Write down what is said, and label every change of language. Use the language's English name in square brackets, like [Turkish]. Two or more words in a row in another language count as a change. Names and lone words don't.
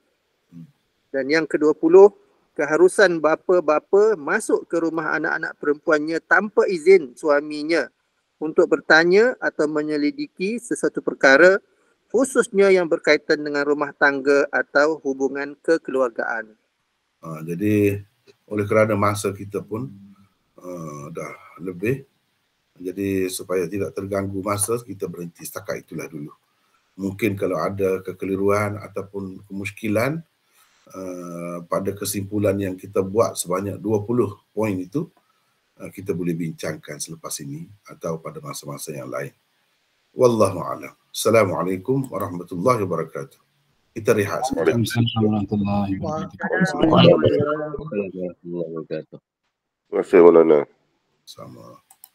[Malay] Dan yang ke-20, keharusan bapa-bapa masuk ke rumah anak-anak perempuannya tanpa izin suaminya untuk bertanya atau menyelidiki sesuatu perkara, khususnya yang berkaitan dengan rumah tangga atau hubungan kekeluargaan. Jadi oleh kerana masa kita pun dah lebih, jadi supaya tidak terganggu masa, kita berhenti setakat itulah dulu. Mungkin kalau ada kekeliruan ataupun kemusykilan pada kesimpulan yang kita buat sebanyak 20 poin itu, kita boleh bincangkan selepas ini atau pada masa-masa yang lain. [Arabic] والله أعلم. السلام عليكم ورحمة الله وبركاته. [Malay] Kita rehat sekejap. [Arabic] وعليكم السلام ورحمة الله وبركاته. [Malay] Terima kasih, Maulana. Sama.